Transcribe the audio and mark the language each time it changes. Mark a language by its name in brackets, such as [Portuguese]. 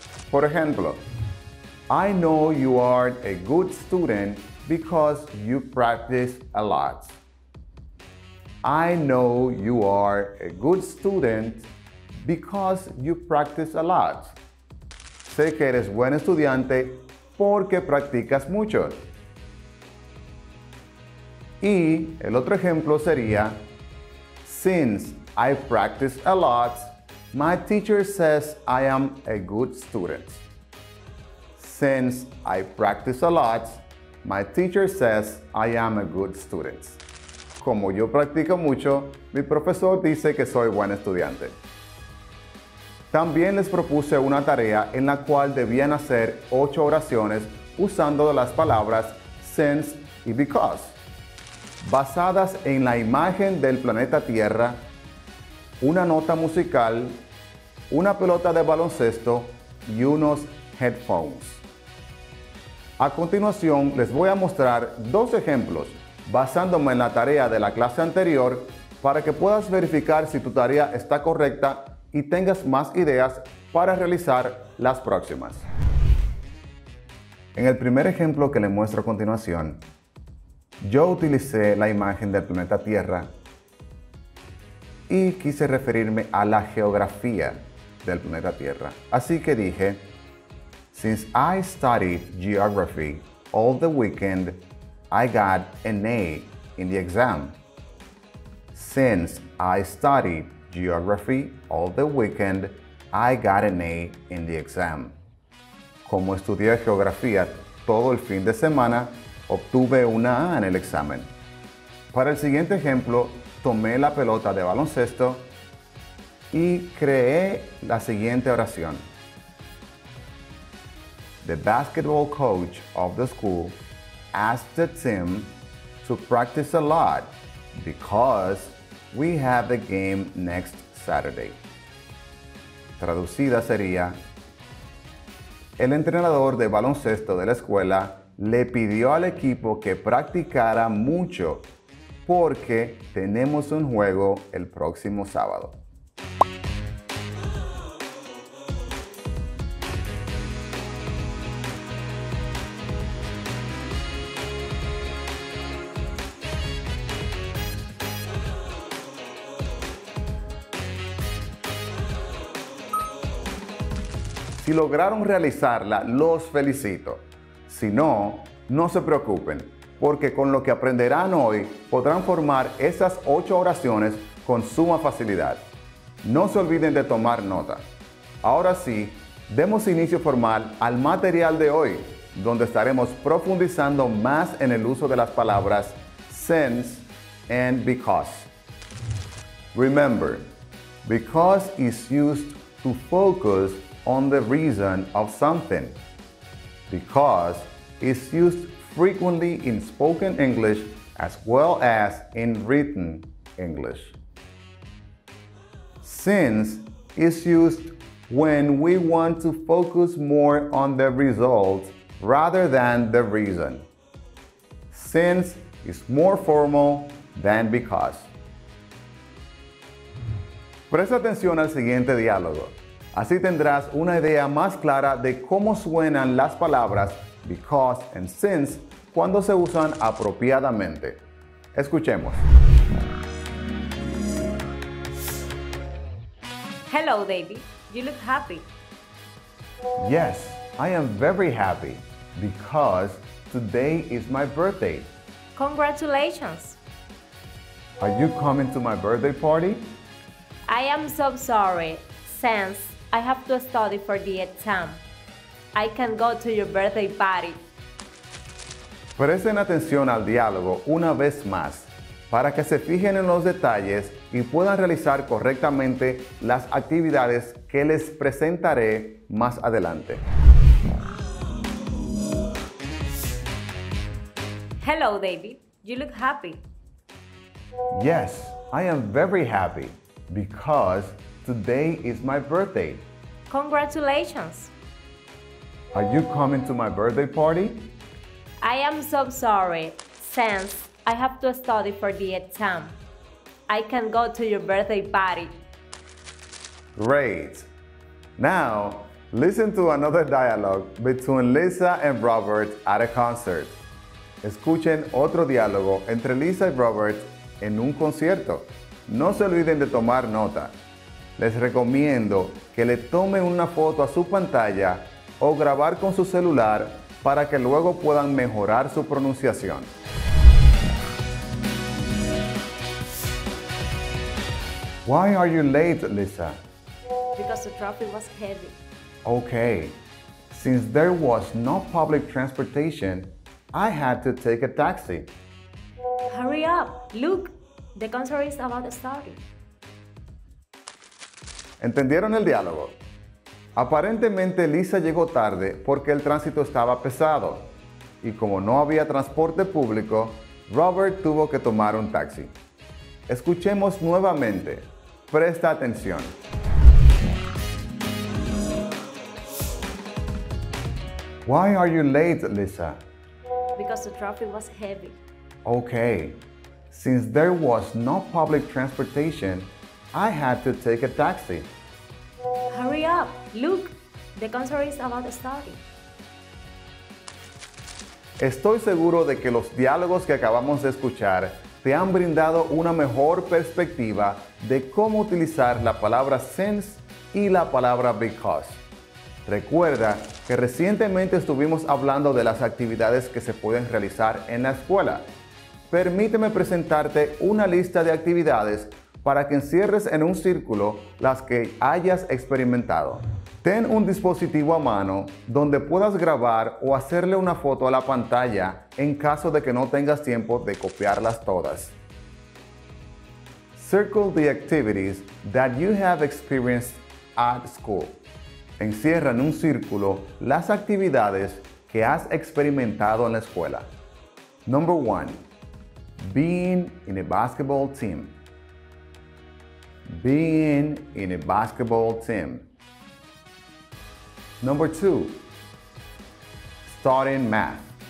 [Spanish] Por ejemplo, [English] I know you are a good student because you practice a lot. I know you are a good student because you practice a lot. [Spanish] Sé que eres buen estudiante porque practicas mucho. Y el otro ejemplo sería, [English] since I practice a lot, my teacher says I am a good student. Since I practice a lot, my teacher says I am a good student. [Spanish] Como yo practico mucho, mi profesor dice que soy buen estudiante. También les propuse una tarea en la cual debían hacer 8 oraciones usando las palabras since y because, basadas en la imagen del planeta Tierra, una nota musical, una pelota de baloncesto y unos headphones. A continuación les voy a mostrar 2 ejemplos basándome en la tarea de la clase anterior para que puedas verificar si tu tarea está correcta y tengas más ideas para realizar las próximas. En el primer ejemplo que les muestro a continuación, yo utilicé la imagen del planeta Tierra y quise referirme a la geografía del planeta Tierra. Así que dije, [English] since I studied geography all the weekend, I got an A in the exam. Since I studied geography all the weekend, I got an A in the exam. [Spanish] Como estudié geografía todo el fin de semana, obtuve una A en el examen. Para el siguiente ejemplo, tomé la pelota de baloncesto y creé la siguiente oración. [English] The basketball coach of the school asked the team to practice a lot because we have the game next Saturday. [Spanish] Traducida sería, el entrenador de baloncesto de la escuela le pidió al equipo que practicara mucho porque tenemos un juego el próximo sábado. Si lograron realizarla, los felicito. Si no, no se preocupen, porque con lo que aprenderán hoy podrán formar esas 8 oraciones con suma facilidad. No se olviden de tomar nota. Ahora sí, demos inicio formal al material de hoy, donde estaremos profundizando más en el uso de las palabras [English] since and because. Remember, because is used to focus on the reason of something. Because is used frequently in spoken English as well as in written English. Since is used when we want to focus more on the result rather than the reason. Since is more formal than because. [Spanish] Presta atención al siguiente diálogo. Así tendrás una idea más clara de cómo suenan las palabras [English] because and since [Spanish] cuando se usan apropiadamente. Escuchemos. [English] Hello, David. You look happy. Yes, I am very happy because today is my birthday. Congratulations. Are you coming to my birthday party? I am so sorry, since I have to study for the exam. I can go to your birthday party. [Spanish] Presten atención al diálogo una vez más para que se fijen en los detalles y puedan realizar correctamente las actividades que les presentaré más adelante. [English] Hello, David. You look happy. Yes, I am very happy because today is my birthday. Congratulations. Are you coming to my birthday party? I am so sorry, since I have to study for the exam. I can go to your birthday party. Great. Now, listen to another dialogue between Lisa and Robert at a concert. [Spanish] Escuchen otro diálogo entre Lisa y Robert en un concierto. No se olviden de tomar nota. Les recomiendo que le tomen una foto a su pantalla o grabar con su celular para que luego puedan mejorar su pronunciación. [English] Why are you late, Lisa? Because the traffic was heavy. Okay. Since there was no public transportation, I had to take a taxi. Hurry up! Look, the concert is about to start. [Spanish] ¿Entendieron el diálogo? Aparentemente Lisa llegó tarde porque el tránsito estaba pesado y como no había transporte público, Robert tuvo que tomar un taxi. Escuchemos nuevamente. Presta atención. [English] Why are you late, Lisa? Because the traffic was heavy. Okay. Since there was no public transportation, I had to take a taxi. Hurry up! Look, the concert is about to start. [Spanish] Estoy seguro de que los diálogos que acabamos de escuchar te han brindado una mejor perspectiva de cómo utilizar la palabra since y la palabra because. Recuerda que recientemente estuvimos hablando de las actividades que se pueden realizar en la escuela. Permíteme presentarte una lista de actividades para que encierres en un círculo las que hayas experimentado. Ten un dispositivo a mano donde puedas grabar o hacerle una foto a la pantalla en caso de que no tengas tiempo de copiarlas todas. [English] Circle the activities that you have experienced at school. [Spanish] Encierra en un círculo las actividades que has experimentado en la escuela. [English] Number 1. Being in a basketball team. Being in a basketball team. Number 2. Studying math.